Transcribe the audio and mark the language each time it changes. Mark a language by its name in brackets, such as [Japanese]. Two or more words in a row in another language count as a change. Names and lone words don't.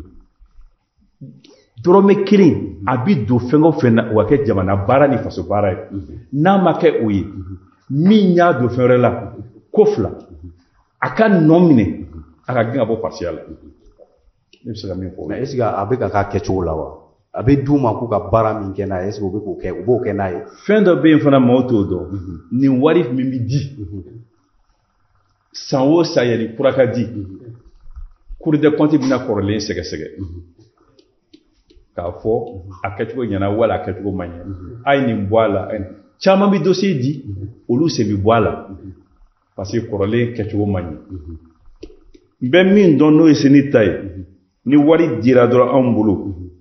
[Bambara] dɔrɔmɛ kelen a bɛ don fɛn o fɛn na o ka kɛ jamana baara ni faso baara ye n'a ma kɛ o ye min y'a don fɛn wɛrɛ la ko fila a ka nɔ minɛ a ka gɛn ka bɔ parti la ne bɛ se ka min fɔ. mais [French] est ce que [Bambara] a bɛ ka k'a kɛcogo la wa a bɛ d'u ma k'u ka baara min kɛ n'a ye [French] est ce que [Bambara] u bɛ k'o kɛ u b'o kɛ n'a ye. fɛn dɔ bɛ yen fana maaw t'o dɔn nin wari min bɛ di san o san yɛrɛ kura ka di cour des comptes bɛna kɔrɔlen sɛgɛsɛgɛ k'a fɔ a kɛcogo ɲɛna wala a kɛcogo ma ɲɛ a ye nin bɔ a la caman bɛ dossier di olu sen bɛ bɔ a la parce que kɔrɔlen kɛcogo ma ɲɛ n bɛ min dɔn n'o ye seni ta ye ni wari dira dɔrɔn anw bolo